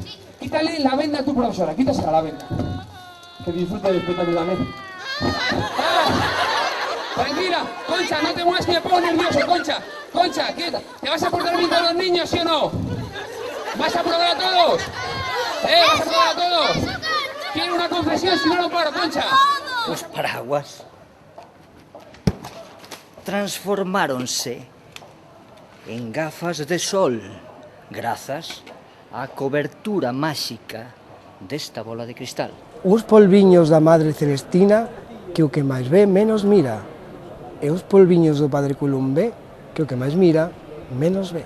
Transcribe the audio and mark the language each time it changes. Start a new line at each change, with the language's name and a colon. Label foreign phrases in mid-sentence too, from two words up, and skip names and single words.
Spanish: Quítale la venda a tu profesora, quítasela la venda. Que disfrute del espectáculo también. Tranquila, Concha, no te muevas que me pongo nervioso, Concha. Concha, quieta. ¿Te vas a portar bien con los niños, sí o no? ¿Vas a probar a todos? ¿Vas a probar a todos? Quiero una confesión, si no, no paro, Concha.
Galician: Os paraguas transformáronse en gafas de sol grazas á cobertura máxica desta bola de cristal. Os polviños da Madre Celestina que o que máis ve menos mira, e os polviños do Padre Columbé que o que máis mira menos ve.